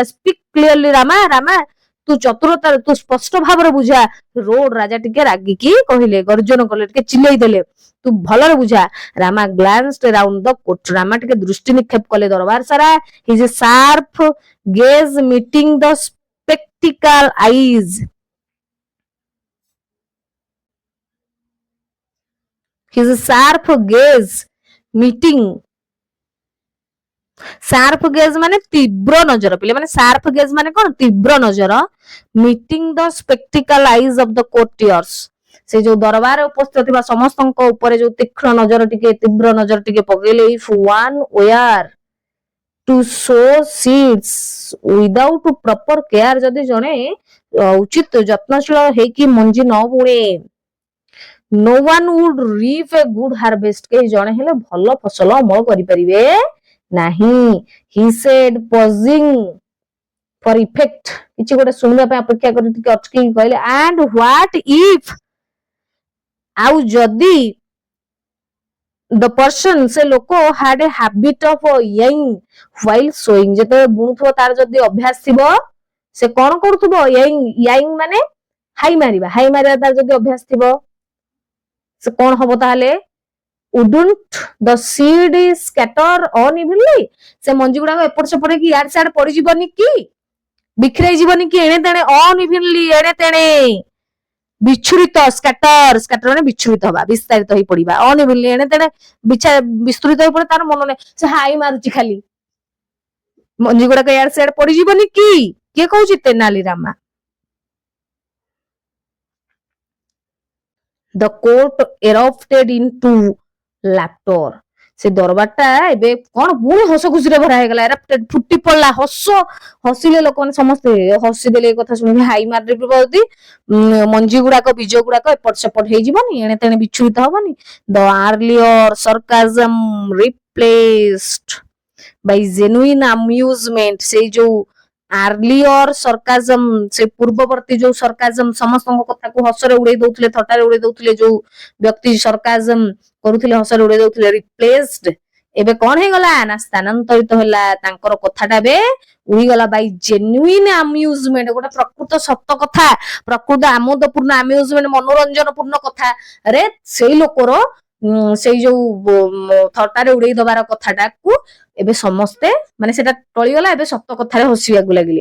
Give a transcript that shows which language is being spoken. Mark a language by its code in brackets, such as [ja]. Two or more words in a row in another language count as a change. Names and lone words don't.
[en] speak clearly [or] ରାମା, ରାମା ତୁ ଚତୁରତାର, ତୁ ସ୍ପଷ୍ଟ ଭାବରେ ବୁଝା। ରୋଡ ରାଜା ଟିକେ ରାଗିକି କହିଲେ, ଗର୍ଜନ କଲେ, ଟିକେ ଚିଲେଇ ଦେଲେ, ତୁ ଭଲରେ ବୁଝା। ରାମା [en] glanced round the court, [or] ରାମା ଟିକେ ଦୃଷ୍ଟି ନିକ୍ଷେପ କଲେ ଦରବାର ସାରା। [en] his sharp gaze meeting the spectacle eyes, his sharp gaze meeting, sharp gaze [or] ମାନେ ତୀବ୍ର ନଜର, ପିଲାମାନେ [en] sharp gaze [or] ମାନେ କଣ, ତୀବ୍ର ନଜର। [en] meeting the spectacle eyes of the courtiers, [or] ସେ ଯୋଉ ଦରବାରରେ ଉପସ୍ଥିତ ଥିବା ସମସ୍ତଙ୍କ ଉପରେ ଯୋଉ ତୀକ୍ଷ୍ଣ ନଜର ଟିକେ, ତୀବ୍ର ନଜର ଟିକେ ପକେଇଲେ। [en] if one were to sow seeds without proper care, [or] ଯଦି ଜଣେ ଉଚିତ ଯତ୍ନଶୀଳ ହେଇକି ମଞ୍ଜି ନ ବୁଣେ, [en] no one would reap a good harvest, [or] କେହି ଜଣେ ହେଲେ ଭଲ ଫସଲ ଅମଳ କରିପାରିବେ ନାହିଁ। [en] he said pausing for effect, [or] କିଛି ଗୋଟେ ଶୁଣିବା ପାଇଁ ଅପେକ୍ଷା କରି ଟିକେ ଅଟକିକି କହିଲେ, [en] and what if, [or] ଆଉ ଯଦି [en] the person, [or] ସେ ଲୋକ [en] had a habit of yelling while sowing, [or] ଯେତେବେଳେ ବୁଣୁଥିବ ତାର ଯଦି ଅଭ୍ୟାସ ଥିବ, ସେ କଣ କରୁଥିବ, yelling ମାନେ ହାଇ ମାରିବା, ହାଇ ମାରିବା ତାର ଯଦି ଅଭ୍ୟାସ ଥିବ, ସେ କଣ ହବ ତାହେଲେ, [en] wouldn't the seed scatter unevenly, [or] ସେ ମଞ୍ଜି ଗୁଡାକ ଏପଟ ସେପଟ ହେଇକି ଇଆଡେ ସିଆଡେ ପଡିଯିବନି କି, ବିଖରେଇ ଯିବନି କି, ଏଣେ ତେଣେ, unevenly ଏଣେ ତେଣେ, ବିଚ୍ଛୁରିତ, ସ୍କାଟର, ସ୍କାଟର ମାନେ ବିଚ୍ଛୁରିତ ହବା, ବିସ୍ତାରିତ ହେଇ ପଡିବା, unevenly ଏଣେ ତେଣେ ବିସ୍ତୃତ ହେଇ ପଡେ, ତାର ମନ ନାହିଁ, ସେ ହାଇ ମାରୁଛି ଖାଲି, ମଞ୍ଜି ଗୁଡାକ ଇଆଡେ ସିଆଡେ ପଡିଯିବନି କି, କିଏ କହୁଛି, ତେନାଲି ରାମା। [en] The court erupted into laughter, [or] ସେ ଦରବାରଟା ଏବେ କଣ ପୁଣି ହସ ଖୁସିରେ ଭରା ହେଇଗଲା। ଏରପ୍ଟେଡ, ଫୁଟି ପଡିଲା, ହସିଲେ ଲୋକମାନେ ସମସ୍ତେ, ହସିଦେଲେ ଏ କଥା ଶୁଣିକି। ହାଇ ମାରିବ ଯଦି ମଞ୍ଜି ଗୁଡାକ, ବୀଜ ଗୁଡାକ ଏପଟ ସେପଟ ହେଇଯିବନି, ଏଣେ ତେଣେ ବିଚ୍ଛୁରିତ ହବନି। [en] The earlier sarcasm replaced by genuine amusement, [or] ସେଇ ଯୋଉ [en] earlier sarcasm, [or] ସେ ପୂର୍ବବର୍ତ୍ତୀ ଯୋଉ ସରକାଜମ, ସମସ୍ତଙ୍କ କଥାକୁ ହସରେ ଉଡେଇ ଦଉଥିଲେ, ଥଟାରେ ଉଡେଇ ଦଉଥିଲେ, ଯୋଉ ବ୍ୟକ୍ତି ସରକାଜମ କରୁଥିଲେ, ହସରେ ଉଡେଇ ଦଉଥିଲେ, ରିପ୍ଲେସଡ, ଏବେ କଣ ହେଇଗଲା ନା ସ୍ଥାନାନ୍ତରିତ ହେଲା, ତାଙ୍କର କଥାଟା ଏବେ ଉଡିଗଲା [en] by genuine amusement, [or] ଗୋଟେ ପ୍ରକୃତ ସତ କଥା, ପ୍ରକୃତ ଆମୋଦପୂର୍ଣ୍ଣ ଆମ୍ୟୁଜମେଣ୍ଟ, ମନୋରଞ୍ଜନ ପୂର୍ଣ୍ଣ କଥା ରେ ସେଇ ଲୋକର ସେଇ ଯୋଉ ଥଟାରେ ଉଡେଇ ଦବାର କଥାଟାକୁ ଏବେ ସମସ୍ତେ, ମାନେ ସେଟା ଟଳିଗଲା, ଏବେ ସତ କଥାରେ ହସିବାକୁ ଲାଗିଲେ।